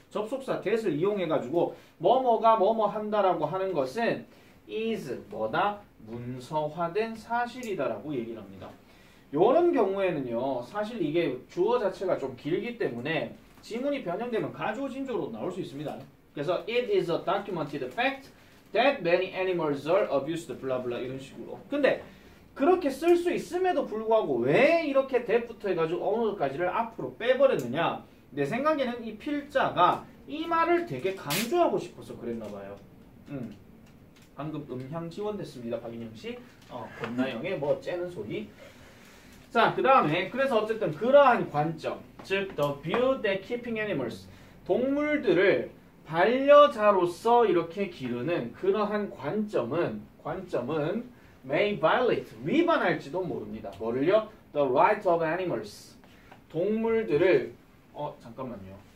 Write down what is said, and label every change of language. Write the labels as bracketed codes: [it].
[ko] 접속사 that을 이용해가지고 뭐뭐가 뭐뭐 한다라고 하는 것은 is 뭐다? 문서화된 사실이다라고 얘기를 합니다. 이런 경우에는요, 사실 이게 주어 자체가 좀 길기 때문에 지문이 변형되면 가주어 진조로 나올 수 있습니다. [en] 그래서 it is a documented fact that many animals are abused, [ko] 블라블라 이런 식으로. 근데 그렇게 쓸 수 있음에도 불구하고 왜 이렇게 that부터 해가지고 어느까지를 앞으로 빼버렸느냐? 내 생각에는 이 필자가 이 말을 되게 강조하고 싶어서 그랬나봐요. 방금 음향 지원됐습니다. 박인영씨. 권나영의 뭐 째는 소리. 자, 그 다음에 그래서 어쨌든 그러한 관점, 즉 [en] the view that keeping animals, [ko] 동물들을 반려자로서 이렇게 기르는 그러한 관점은 [en] may violate [ko] 위반할지도 모릅니다. 뭐를요? [en] The right of animals [ko] 동물들을 잠깐만요.